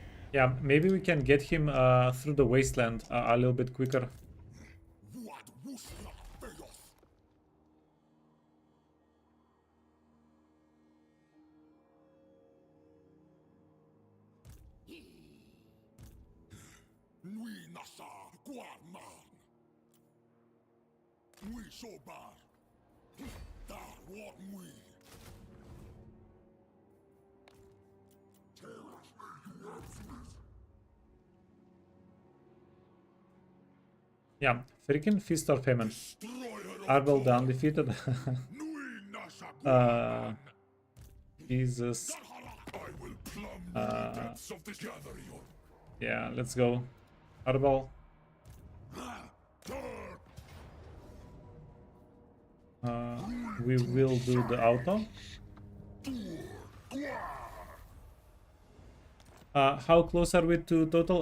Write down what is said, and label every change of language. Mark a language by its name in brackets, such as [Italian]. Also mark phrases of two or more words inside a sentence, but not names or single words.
[English] Yeah, maybe we can get him through the wasteland a little bit quicker. What wusla feos? Nui nasa guarman. Nui sobar. Da what we. Taurox may you absolute. Yeah, freaking Feast or Famine. Destroyer of Arbel the God. Undefeated. Nui nasa uh, guarman. Jesus. I will plumb the depths of this gathering. Yeah, let's go. Arbel. We will do the auto. How close are we to total?